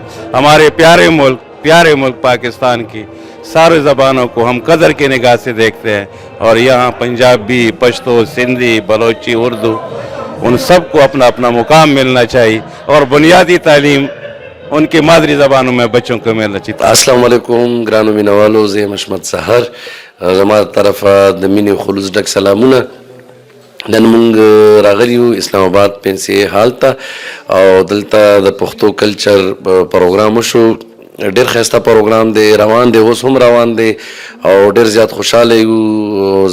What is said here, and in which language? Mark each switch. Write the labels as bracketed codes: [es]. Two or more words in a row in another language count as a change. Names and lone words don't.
[ur] ہمارے پیارے ملک پاکستان کی ساری زبانوں کو ہم قدر کی نگاہ سے دیکھتے ہیں، اور یہاں پنجابی، پشتو، سندھی، بلوچی، اردو، ان سب کو اپنا اپنا مقام ملنا چاہیے. اور بنیادی تعلیم ان کی مادری زبانوں میں بچوں کو ملنا چاہیے. [ar] السلام علیکم [ps] ګرانو مینه والو زه مشمت سحر زما طرفه د مینې خلوص ډک سلامونه. نن موږ راغلیو اسلام آباد پنسي حال ته او دلته د پښتو کلچر پروګرام شو. ډېر ښایسته پروګرام دی، روان دی، اوس هم روان دی او ډېر زیات خوشحاله یو.